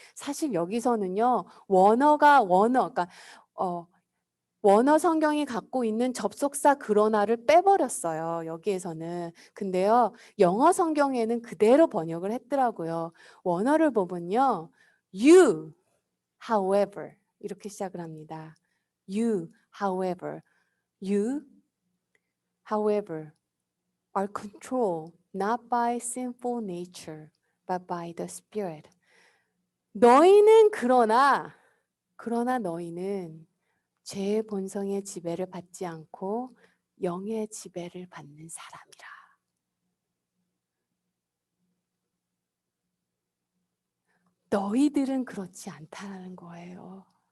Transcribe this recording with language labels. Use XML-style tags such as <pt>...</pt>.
<ko>사실 여기서는요, 그러니까 원어 성경이 갖고 있는 접속사 그러나를 빼버렸어요. 여기에서는. 근데요, 영어 성경에는 그대로 번역을 했더라고요. 원어를 보면요,</ko> <en>you, however</en> <ko>이렇게 시작을 합니다.</ko> <en>You, however, you, however, are controlled not by sinful nature, but by the Spirit.</en> <ko>너희는 그러나 너희는 죄의 본성의 지배를 받지 않고 영의 지배를 받는 사람이라. 너희들은 그렇지 않다는 거예요.</ko>